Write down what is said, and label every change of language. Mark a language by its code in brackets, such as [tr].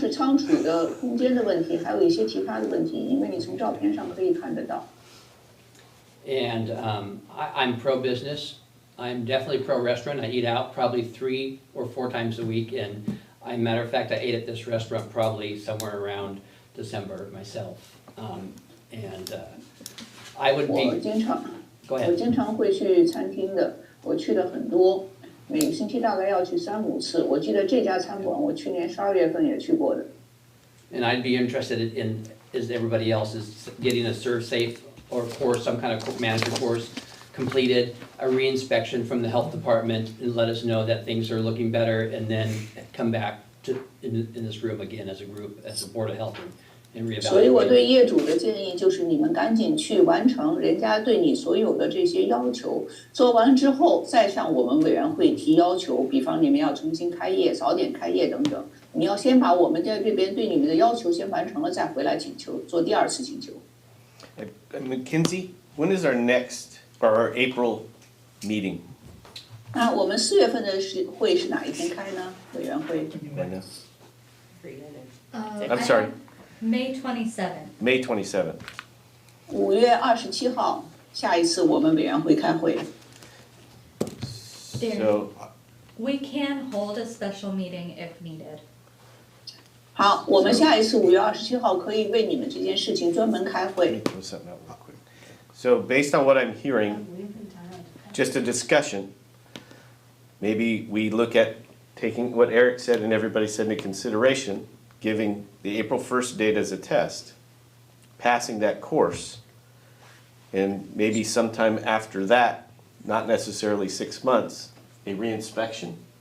[zh] 是仓储的空间的问题，还有一些其他的问题，因为你从照片上可以看得到。 [en] And I'm pro-business. I'm definitely pro-restaurant. I eat out probably 3 or 4 times a week, and matter of fact, I ate at this restaurant probably somewhere around December myself. And I would be. [zh] 我经常会去餐厅的，我去的很多，每个星期大概要去3、5次。我记得这家餐馆，我去年12月份也去过的。 [en] And I'd be interested in, as everybody else is, getting a serve safe or course, some kind of manager course completed, a re-inspection from the health department, and let us know that things are looking better, and then come back to in this room again as a group, as a Board of Health, and reevaluate. [zh] 所以我对业主的建议就是，你们赶紧去完成人家对你所有的这些要求，做完之后再向我们委员会提要求，比方你们要重新开业、早点开业等等。你要先把我们在这边对你们的要求先完成了，再回来请求，做第2次请求。 [en] Mackenzie, when is our next or our April meeting? [zh] 那我们4月份的会是哪一天开呢？委员会。 [en] I'm sorry. May 27th. May 27th. [zh] 5月27号，下一次我们委员会开会。 [en] So. We can hold a special meeting if needed. [zh] 好，我们下一次5月27号可以为你们这件事情专门开会。 [en] So based on what I'm hearing, just a discussion, maybe we look at taking what Eric said and everybody said into consideration, giving the April 1st date as a test, passing that course, and maybe sometime after that, not necessarily 6 months, a reinspection.